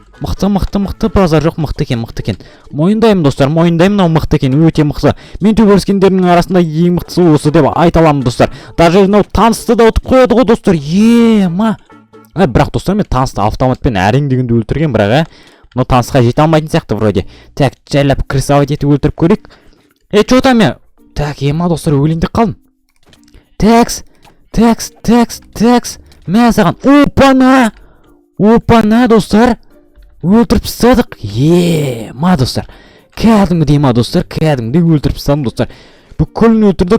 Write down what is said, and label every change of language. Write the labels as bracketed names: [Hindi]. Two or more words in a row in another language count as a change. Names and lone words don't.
[Kazakh] Мықты базар жоқ, мықты екен. Мойындаймын достар, мойындаймын, мықты екен, өте мықты. Мен төбелескендердің арасында ең мықтысы осы деп айта аламын достар. Даже мынау танысты да ұтып қояды ғой достар. Ема. Бірақ достар, мен танысты автоматпен әрең дегенде өлтірген, бірақ мынау танысқа жете алмайтын сияқты вроде. Так, жайлап крысовать етіп өлтіріп көрейік. [Russian] Что там я? [Kazakh] Так, ема достар, өлеңдеп қалдым. Такс. Мә саған. Опана достар. Өлтіріп тастадық. Ема достар. Кәдімгідей ма достар, кәдімгідей өлтіріп тастадым достар. Бүкілін өлтірдік.